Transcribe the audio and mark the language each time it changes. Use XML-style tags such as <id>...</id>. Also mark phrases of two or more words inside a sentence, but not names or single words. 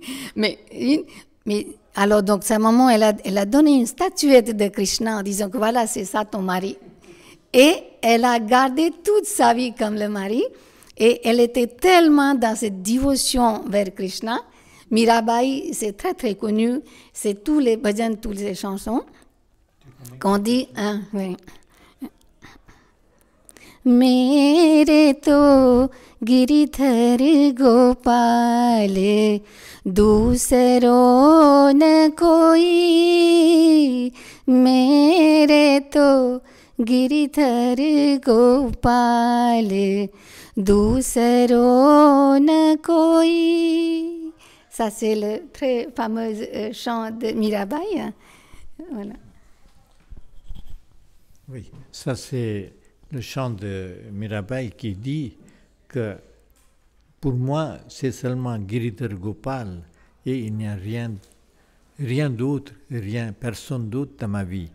<fr>mais alors donc sa maman, elle a donné une statuette de Krishna en disant que voilà, c'est ça ton mari. Et elle a gardé toute sa vie comme le mari. Et elle était tellement dans cette dévotion vers Krishna. Mirabai, c'est très très connu. C'est tous les bhajans, toutes les chansons qu'on dit. Hein, oui.</fr> <hi>मेरे तो गिरिधर गोपाल दूसरों न कोई मेरे तो गिरिधर गोपाल दूसरों न कोई.</hi> <fr>Ça c'est le très fameux chant de Mirabai. Voilà. Oui, ça c'est le chant de Mirabai qui dit que pour moi, c'est seulement Giridhar Gopal et il n'y a rien d'autre, personne d'autre dans ma vie.</fr>